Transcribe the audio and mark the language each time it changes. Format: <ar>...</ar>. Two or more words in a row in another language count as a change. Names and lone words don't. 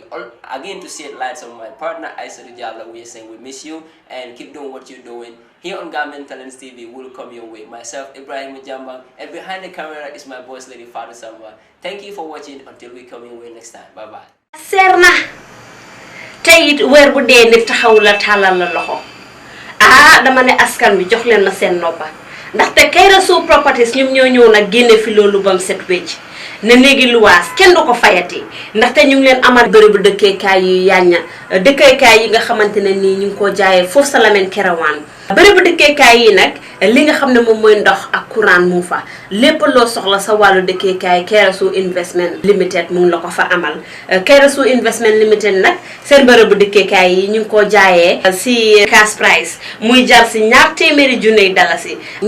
<en>Again, to shed lights on my partner, Aisha Diallo, we are saying we miss you and keep doing what you're doing. Here on Gambian Talents TV will come your way. Myself, Ibrahim Jamba, and behind the camera is my boss lady, Father Samba. Thank you for watching until we come your way next time. Bye-bye.</en> <wo>Serna tayit wer bu de nit taxaw la talal la loxo dama ne askan bi jox len ma sen noppa ndaxte Kayra Show Properties ñum ñoo ñew nak génné fi lolu bam set wécc ne néegi luwaas kenn du ko fayati ndaxte ñu ngi leen amal bërëbu dëkkeekaay yu yañña dëkkeekaay yi nga xamantene ni ñu ngi ko jaayé foofu sa Lamin Kerewan bërëbu dëkkeekaay yi nag li nga xam ne moom mooy ndox ak courant mu fa lépp loo soxla sa wàllu dëkkeekaay Kayra Show Investment Limited mu ngi la ko fa amal Kayra Show Investment Limited nag seen bërëbu dëkkeekaay yi ñu ngi ko jaayee si</wo> <en>cash price</en> <wo>muy jar si $200,000</wo>